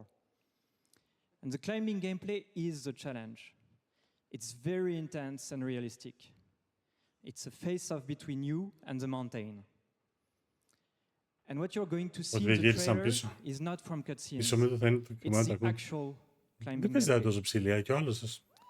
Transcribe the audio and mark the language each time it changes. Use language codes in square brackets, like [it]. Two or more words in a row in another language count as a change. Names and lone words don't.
[en] And the climbing gameplay is the challenge. It's very intense and realistic. It's a face-off between you and the mountain. And what you're going to see in the trailer is not from cutscenes. It's the actual climbing [el] Δεν παίζει τόσο ψηλία και ο άλλος.